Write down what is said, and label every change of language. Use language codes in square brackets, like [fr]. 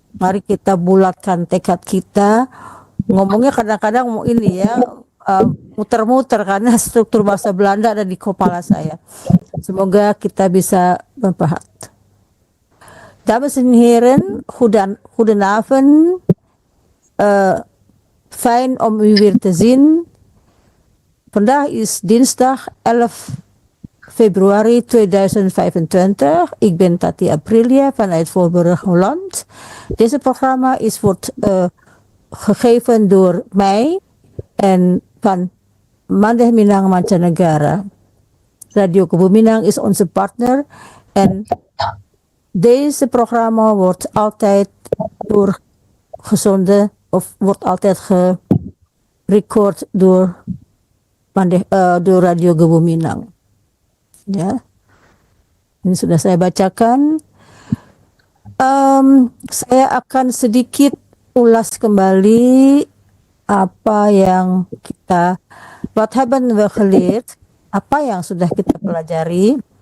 [id] Mari kita bulatkan tekad kita. Ngomongnya kadang-kadang mau ini ya, muter-muter karena struktur bahasa Belanda ada di kepala saya. Semoga kita bisa berpahat. [nl] Dames en heren, goedenavond. Fijn om u weer te zien. Vandaag is dinsdag 11 februari 2025. Ik ben Tati Aprilia vanuit Voorburg, Holland. Deze programma wordt gegeven door mij en van Mandeh Minang Mancanegara. Radio Gebu Minang is onze partner en deze programma wordt altijd doorgezonden of wordt altijd gerecord door Radio Gebu Minang. [id] Ya, ini sudah saya bacakan. Saya akan sedikit ulas kembali apa yang kita [nl] wat hebben we geleerd, [id] apa yang sudah kita pelajari.